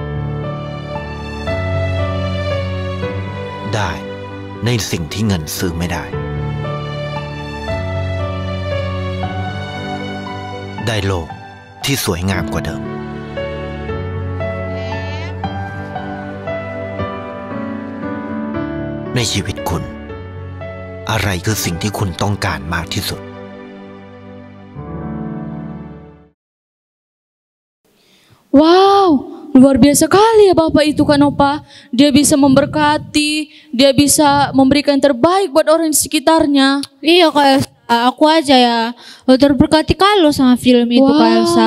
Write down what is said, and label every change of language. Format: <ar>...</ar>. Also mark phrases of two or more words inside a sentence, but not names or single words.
<th>ได้ในสิ่งที่เงินซื้อไม่ได้ได้โลกที่สวยงามกว่าเดิมในชีวิตคุณอะไรคือสิ่งที่คุณต้องการมากที่สุด</th> <id>Wow, luar biasa kali ya Bapak itu Kak Nova. Dia bisa memberkati, dia bisa memberikan yang terbaik buat orang di sekitarnya. Iya Kak Elsa, aku aja ya terberkati kalau sama film itu Kak Elsa.</id>